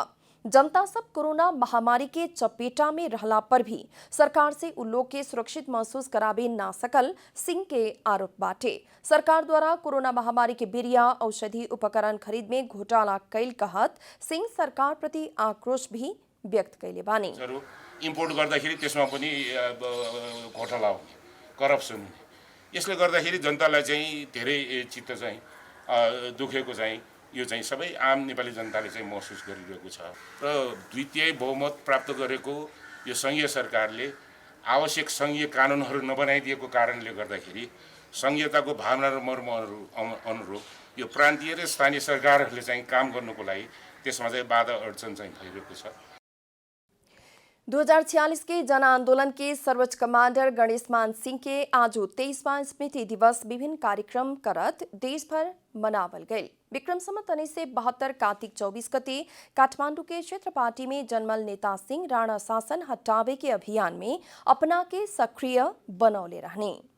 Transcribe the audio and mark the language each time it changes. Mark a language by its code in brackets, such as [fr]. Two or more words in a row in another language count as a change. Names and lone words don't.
[bho] जनता सब कोरोना महामारी के चपेटा में रहला पर भी सरकार से उ लोग के सुरक्षित महसूस कराबे ना सकल सिंह के आरोप बाटे। सरकार द्वारा कोरोना महामारी के बिरिया औषधि उपकरण खरीद में घोटाला कैल कहत सिंह सरकार प्रति आक्रोश भी व्यक्त कैले बानी। [ne] इम्पोर्ट गर्दाखेरि त्यसमा पनि घोटाला हुने, करप्सन हुने, यसले गर्दाखेरि जनतालाई चाहिँ धेरै चित्त चाहिँ दुखेको चाहिँ यो चाहिँ सबै आम नेपाली जनताले चाहिँ महसुस गरिरहेको छ र द्वितीय बहुमत प्राप्त गरेको यो संघीय सरकारले आवश्यक संघीय कानुनहरू नबनाइदिएको कारणले गर्दाखेरि संघीयताको भावना र मर्म अनुरूप यो प्रान्तीय र स्थानीय सरकारहरूले चाहिँ काम गर्नुको लागि त्यसमा चाहिँ बाधा अडचन चाहिँ भइरहेको छ। [bho] 2046 के जन आंदोलन के सर्वोच्च कमांडर गणेश मान सिंह के आज 23वां स्मृति दिवस विभिन्न कार्यक्रम करत देश भर मनावल गए। विक्रम संवत 1972 कार्तिक 24 गते काठमांडू के क्षेत्र पार्टी में जन्मल नेता सिंह राणा शासन हटावे के अभियान में अपना के सक्रिय बनौले रहने।